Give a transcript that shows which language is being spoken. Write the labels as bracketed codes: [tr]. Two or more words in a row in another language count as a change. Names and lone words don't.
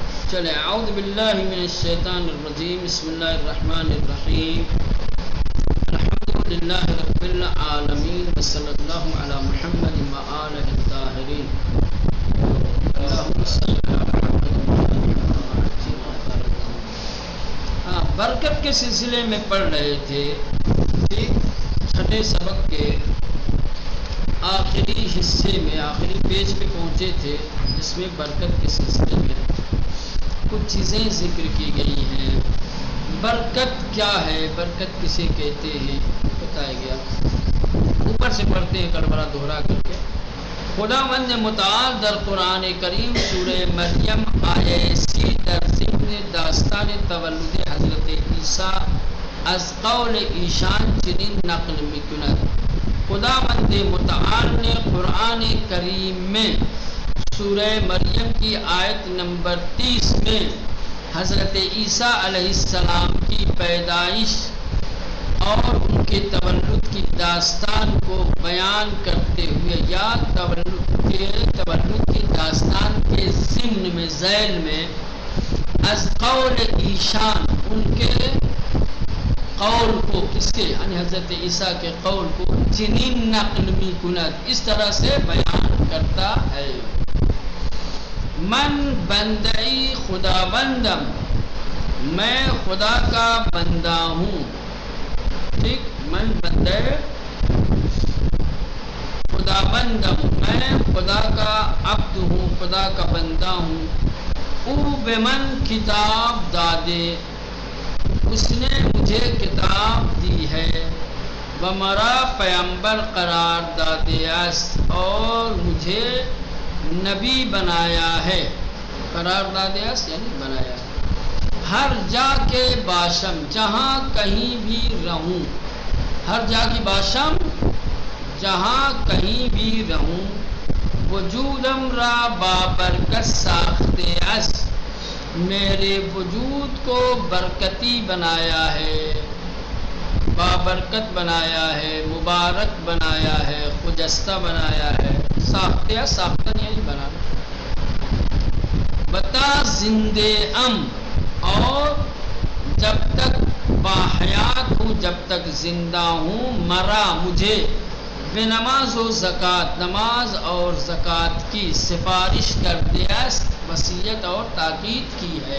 [ar] چلے اعوذ باللہ من الشیطان الرجیم بسم اللہ الرحمن الرحیم الحمد للہ رب العالمین وصلی اللہ علی محمد وآلہ الطاہرین اللہم صلی [ur] برکت کے سلسلے میں پڑھ رہے تھے، چھٹے سبق کے آخری حصے میں آخری پیج پہ پہنچے تھے، جس میں برکت کے سلسلے میں کچھ چیزیں ذکر کی گئی ہیں۔ برکت کیا ہے، برکت کسے کہتے ہیں بتایا گیا۔ اوپر سے پڑھتے ہیں کڑبڑا دوہرا کر کے۔ [fa] خداوند متعال در قرآن کریم سورہ مریم آیہ 30 در ضمن داستان تولد حضرت عیسیٰ از قول ایشان چنین نقل میکند۔ [ur] خداوند متعال نے قرآن کریم میں سورہ مریم کی آیت نمبر 30 میں حضرت عیسیٰ [ar] علیہ السلام [ur] کی پیدائش اور ان کے تولد کی داستان کو بیان کرتے ہوئے یا تولد کی داستان کے ضمن میں ذیل میں [fa] از قول ایشان [ur] ان کے قول کو، کس کے یعنی حضرت عیسیٰ کے قول کو [fa] چنین نقل می کند [ur] اس طرح سے بیان کرتا ہے۔ [fa] من بندئی خدا بندم، [ur] میں خدا کا بندہ ہوں۔ ٹھیک، [fa] من بندے خدا بندم، [ur] میں خدا کا عبد ہوں، خدا کا بندہ ہوں۔ [fa] او بمن کتاب دادے، [ur] اس نے مجھے کتاب دی ہے۔ [fa] ومرا پیغمبر قرار دادے است، [ur] اور مجھے نبی بنایا ہے۔ [fa] قرار دادے است [ur] یعنی بنایا ہے۔ [fa] ہر جا کے باشم، [ur] جہاں کہیں بھی رہوں، [fa] ہر جا کی باشم [ur] جہاں کہیں بھی رہوں۔ [fa] وجودم را بابرکت ساختے است، [ur] میرے وجود کو برکتی بنایا ہے، بابرکت بنایا ہے، مبارک بنایا ہے، خجستہ بنایا ہے۔ [fa] ساختہ ساختن [ur] یعنی بنانا۔ [fa] بتا زندے ام، [ur] اور جب تک باحیات ہوں، جب تک زندہ ہوں، مرا مجھے [fa] بے نماز و زکوٰۃ، [ur] نماز اور زکوٰۃ کی سفارش کر دیا، وصیت اور تاکید کی ہے۔